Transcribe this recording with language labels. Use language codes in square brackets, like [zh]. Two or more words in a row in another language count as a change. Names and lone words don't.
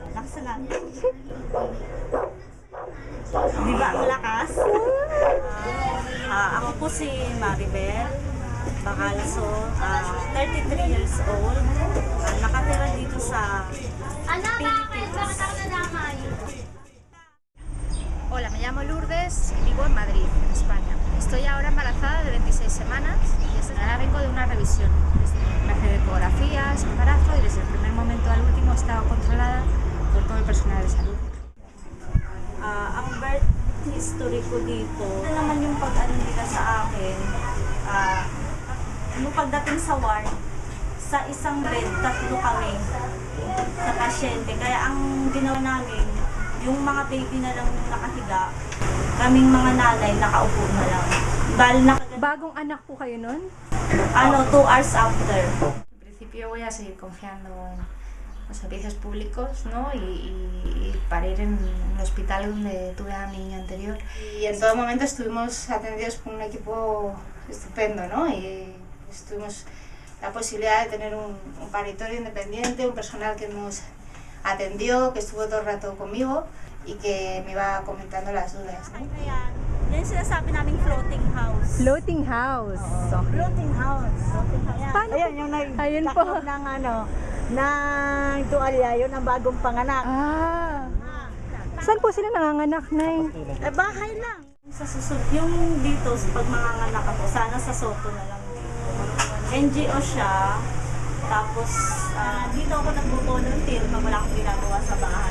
[tl] personal. Di ba ang lakas? Ako po si Maribel Bacalaso, 33 [en] years old. [tl] Nakatira dito sa Philippines. [es] Hola, me llamo Lourdes y vivo en Madrid, en España. Estoy ahora embarazada de 26 semanas y ahora vengo de una revisión. Me hacen ecografías, embarazo y desde el primer momento al último he estado controlada por todo el personal de salud. [tl] Ang birth history ko dito, ano naman yung pag-ano nila sa akin, nung pagdating sa ward, sa isang bed, 3 kami sa pasyente. Kaya ang ginawa namin, yung mga baby na lang nakahiga, kaming mga nanay nakaupo na lang. ¿Bagong anak po kayo nun? [en] 2 hours after. [es] En principio voy a seguir confiando en los servicios públicos, ¿no? y para ir en el hospital donde tuve a mi niño anterior. Y en todo momento estuvimos atendidos por un equipo estupendo, ¿no? Y tuvimos la posibilidad de tener un paritorio independiente, un personal que nos atendió, que estuvo todo el rato conmigo y que me iba comentando las dudas, ¿no? [tl] Ayan, yan yung sinasabi naming [en] floating house. Floating house. Okay. Floating house. [tl] Paano Ayan, po? yung Ayun po. nagtakot ng tuwalya, yun ang bagong panganak. Saan po sila nanganganak, Nay? Bahay lang. Sa susunod, yung dito, pag manganganak ako, sana sa Soto na lang. NGO siya, tapos dito ako nagbo-volunteer pag wala akong ginagawa sa bahay.